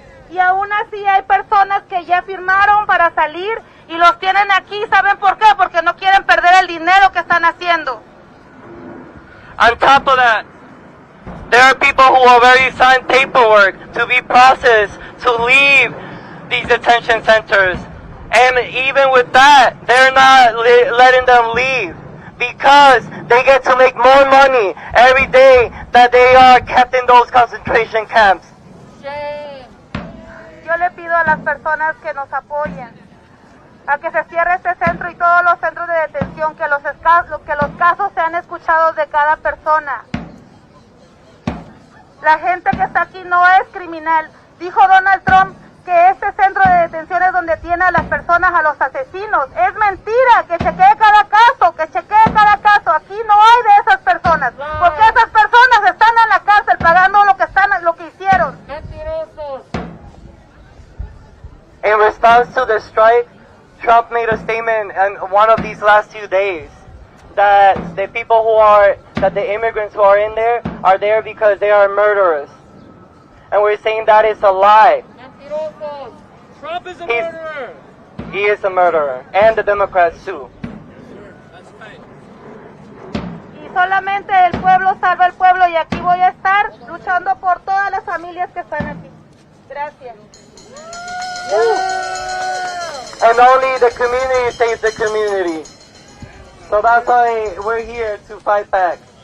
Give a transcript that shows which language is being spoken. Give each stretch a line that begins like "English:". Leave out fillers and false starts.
Spanish: Y aún así hay personas que ya firmaron para salir y los tienen aquí. ¿Saben por qué? Porque no quieren perder el dinero que están haciendo.
English: On top of that, there are people who already signed paperwork to be processed to leave these detention centers. And even with that, they're not letting them leave because they get to make more money every day that they are kept in those concentration camps.
Spanish: Yo le pido a las personas que nos apoyen a que se cierre este centro y todos los centros de detención, que los casos sean escuchados de cada persona. La gente que está aquí no es criminal. Dijo Donald Trump que este centro de detención es donde tiene a las personas, a los asesinos. Es mentira, que chequee cada caso, Aquí no hay de esas personas, porque esas personas están en la cárcel pagando lo que hicieron.
English: In response to the strike, Trump made a statement in one of these last few days that the immigrants who are in there are there because they are murderers. And we're saying that is a lie. Trump is a murderer. He is a murderer. And the Democrats too.
Spanish: Y solamente el pueblo salva al pueblo, y aquí voy a estar luchando por todas las familias que están aquí. Gracias.
English: And only the community saves the community. So that's why we're here to fight back.